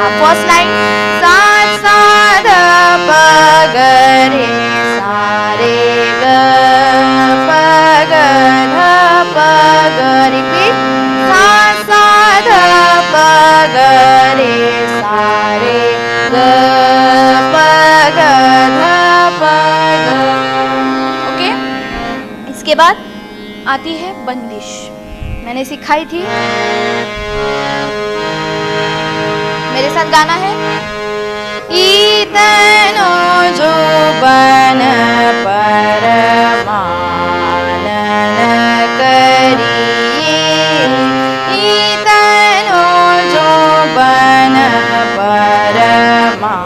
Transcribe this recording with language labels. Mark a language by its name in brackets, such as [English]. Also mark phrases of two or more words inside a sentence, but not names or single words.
[English] first line [Hindi] सा ध प ग रे सा रे ग प ग ध प ग। रिपीट सा ध प ग रे सा रे ग प ग ध प ग। ओके, इसके बाद आती है बंदिश। मैंने सिखाई थी, मेरे साथ गाना है। इतनो जो बन परमानन करिए, इतनो जो बन परमानन